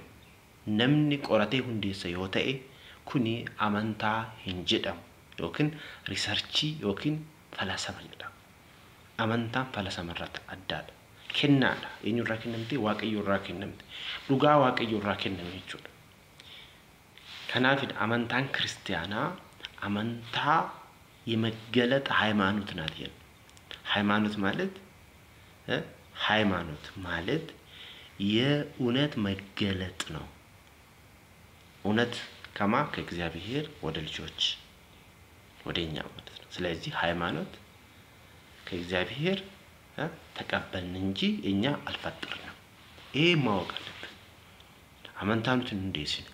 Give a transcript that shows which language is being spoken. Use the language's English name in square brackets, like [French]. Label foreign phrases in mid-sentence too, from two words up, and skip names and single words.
[Oromo] Namni qoratee hundeessa yoo ta'e kuni amantaa hin jedhamu yookiin riisarchii yookiin falasama jedhama. Amantaan falasama irratti addaadha. Kennaadha. Eenyurraa kennamte? Waaqayyoorraa kennamte. Dhugaa waaqayyoorraa kenname jechuudha. Kanaafidha amantaan kiristaanaa amantaa [Amharic] የመገለጥ ሃይማኖት ናት ይል ሃይማኖት ማለት የእውነት መገለጥ ነው። እውነት ከማ ከእግዚአብሔር ወደ ልጆች ወደኛ ማለት ነው። ስለዚህ ሃይማኖት ከእግዚአብሔር ተቀበልን እንጂ እኛ አልፈጠርንም። ይሄ ማወቅ አለብን። አመንታኑትን እንዴት ነው?